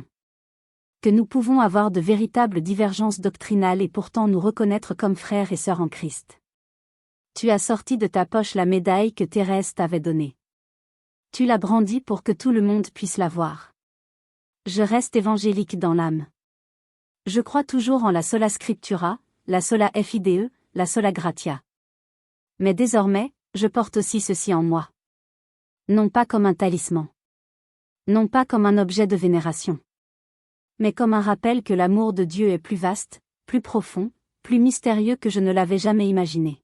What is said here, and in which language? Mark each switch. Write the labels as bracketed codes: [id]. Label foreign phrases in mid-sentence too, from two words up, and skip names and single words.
[fr] Que nous pouvons avoir de véritables divergences doctrinales et pourtant nous reconnaître comme frères et sœurs en Christ. Tu as sorti de ta poche la médaille que Thérèse t'avait donnée. Tu l'as brandie pour que tout le monde puisse la voir. Je reste évangélique dans l'âme. Je crois toujours en la [la] sola scriptura, [fr] la [la] sola fide, [fr] la [la] sola gratia. [fr] Mais désormais, je porte aussi ceci en moi. Non pas comme un talisman. Non pas comme un objet de vénération. Mais comme un rappel que l'amour de Dieu est plus vaste, plus profond, plus mystérieux que je ne l'avais jamais imaginé.